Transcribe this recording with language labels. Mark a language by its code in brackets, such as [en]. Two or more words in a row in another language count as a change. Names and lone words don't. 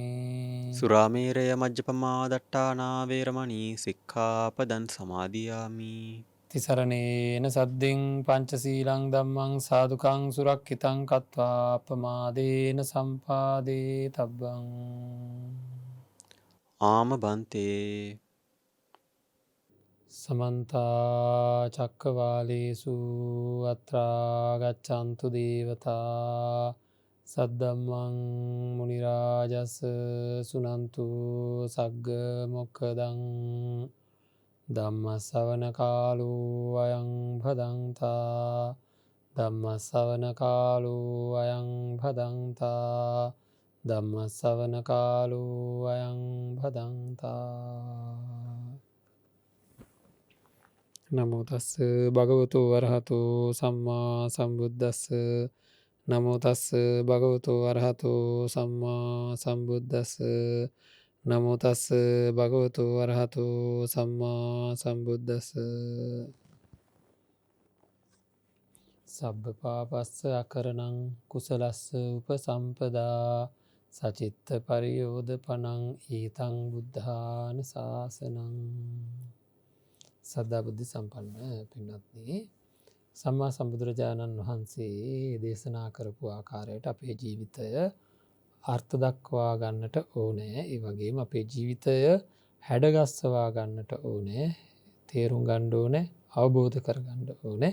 [pi] සුරාමේරය මජ්ජපමා දට්ඨානා වේරමණී සික්ඛාපදං සමාදියාමි. තිසරණේන සද්දෙන් පංචශීලං ධම්මං සාදුකං සුරක්ඛිතං කତ୍වා අපමාදේන සම්පාදේ තබ්බං. [si] ආම බන්තේ. [pi] සමන්ත චක්කවාලේසු අත්‍රා ගච්ඡන්තු දේවතා සද්දම්මං මුනි රාජස් සුනන්තු සග්ග මොක්ඛදං. ධම්ම ශ්‍රවණ කාලෝ අයං භදංතා. ධම්ම ශ්‍රවණ කාලෝ අයං භදංතා. ධම්ම ශ්‍රවණ කාලෝ අයං භදංතා. නමෝ තස්ස භගවතු වරහතෝ සම්මා සම්බුද්දස්ස. නමෝ තස්ස භගවතු වරහතෝ සම්මා සම්බුද්දස්ස. නමෝ තස්ස භගවතු වරහතෝ සම්මා සම්බුද්දස්ස. සබ්බ පාපස්ස අකරණං කුසලස්ස උපසම්පදා සචිත්ත පරියෝධපනං ඊතං බුද්ධාන ශාසනං. [si] සද්ධා බුද්ධ සම්පන්න පින්වත්නි, සම්මා සම්බුදුරජාණන් වහන්සේ දේශනා කරපු ආකාරයට අපේ ජීවිතය අර්ථ දක්වා ගන්නට ඕනෑ. ඒ වගේම අපේ ජීවිතය හැඩගස්සවා ගන්නට ඕනෑ, තේරුම් ගන්න ඕනෑ, අවබෝධ කරගන්න ඕනෑ.